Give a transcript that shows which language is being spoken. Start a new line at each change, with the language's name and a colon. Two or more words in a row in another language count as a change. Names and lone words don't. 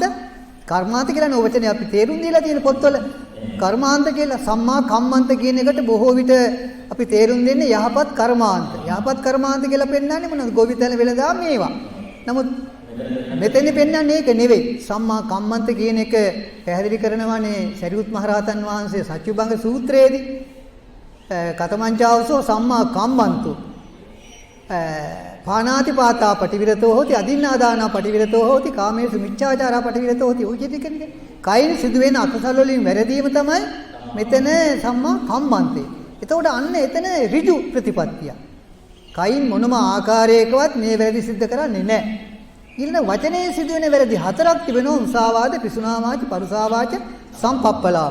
Sinhala: කර්මාන්ත කියලා නෝ වචනේ අපි තේරුම් දීලා තියෙන පොත්වල කර්මාන්ත කියලා
Pali: සම්මා කම්මන්ත
Sinhala: කියන එකට බොහෝ විට අපි තේරුම් දෙන්නේ යහපත් කර්මාන්ත. යහපත් කර්මාන්ත කියලා පෙන්නන්නේ මොනවද? ගෝවිතැන වෙලදා මේවා. නමුත් මෙතෙන්දි පෙන්නන්නේ ඒක නෙවෙයි.
Pali: සම්මා කම්මන්ත
Sinhala: කියන එක පැහැදිලි කරනවානේ සරියුත් මහරහතන් වහන්සේ සච්චුබංග සූත්‍රයේදී.
Pali: කතමංචාවසෝ සම්මා කම්මන්තෝ පානාති පාතා පටිවිරතෝ හෝති අදින්නාදානා පටිවිරතෝ හෝති කාමේසු මිච්ඡාචාරා පටිවිරතෝ හෝති
Sinhala: ඔය දෙකනේ. කයින් සිදුවෙන අකුසල වලින් වැරදීම තමයි මෙතන
Pali: සම්මා කම්මන්තේ.
Sinhala: එතකොට අන්න එතන ඍජු ප්‍රතිපත්තිය. කයින් මොනම ආකාරයකවත් මේ වැරදි සිද්ධ කරන්නේ නැහැ. ඊළඟ වචනේ සිදුවෙන වැරදි හතරක් තිබෙනවා. මුසාවාද, පිසුනාවාච, පරුසාවාච, සම්පප්පලාප.